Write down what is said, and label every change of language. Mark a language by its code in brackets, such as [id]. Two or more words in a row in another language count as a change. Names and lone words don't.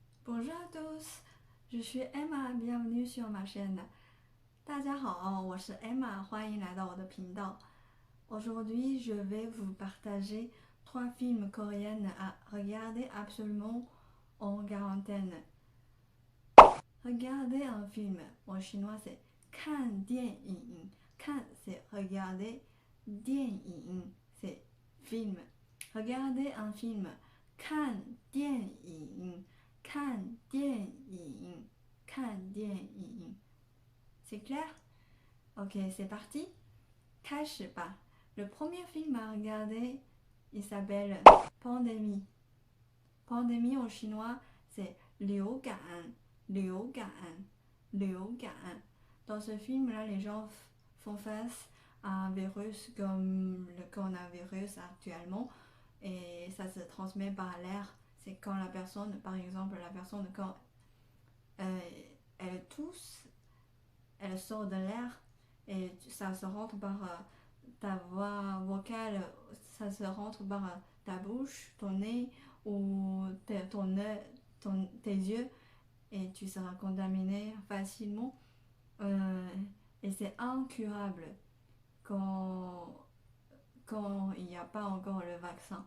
[fr] Bonjour à tous, je suis Emma, bienvenue sur ma chaîne. [zh] 大家好，我是 Emma，欢迎来到我的频道。 [fr] Aujourd'hui, je vais vous partager 3 films coréens à regarder absolument en quarantaine. Regarder un film, en chinois c'est [zh] 看电影， [fr] 看 c'est regarder, 电影 c'est film. Regarder un film, [zh] 看电影，看电影，看电影。 [fr] C'est clair? Ok, c'est parti. [zh] 开始吧。 [fr] Le premier film à regarder, il s'appelle Pandémie. Pandémie en chinois, c'est [zh] 流感，流感，流感。 [fr] Dans ce film-là, les gens font face à un virus comme le coronavirus actuellement et ça se transmet par l'air. C'est quand la personne, par exemple, quand elle tousse, elle sort de l'air et ça se rentre par ta voix vocale, ça se rentre par ta bouche, ton nez ou tes yeux et tu seras contaminé facilement et c'est incurable quand, quand il n'y a pas encore le vaccin.